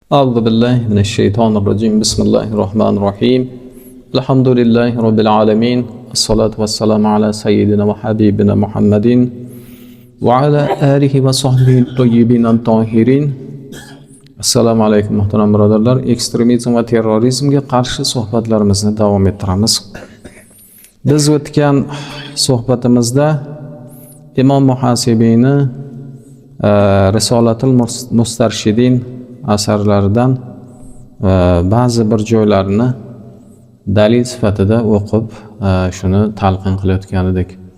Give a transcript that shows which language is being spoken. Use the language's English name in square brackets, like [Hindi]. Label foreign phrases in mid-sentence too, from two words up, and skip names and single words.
[Arabic] أعوذ بالله من الشيطان الرجيم بسم الله الرحمن الرحيم الحمد لله رب العالمين الصلاة والسلام على سيدنا وحبيبنا محمد وعلى آله وصحبه الطيبين الطاهرين. [Uzbek] Assalomu alaykum muhtaram birodarlar. Ekstremizm va terrorizmga qarshi suhbatlarimizni davom ettiramiz. Biz o'tgan suhbatimizda Imom Muhasibiyni Risolatul Mustarshidin asarlaridan ba'zi bir joylarini dalil sifatida o'qib shuni talqin qilayotgan edik.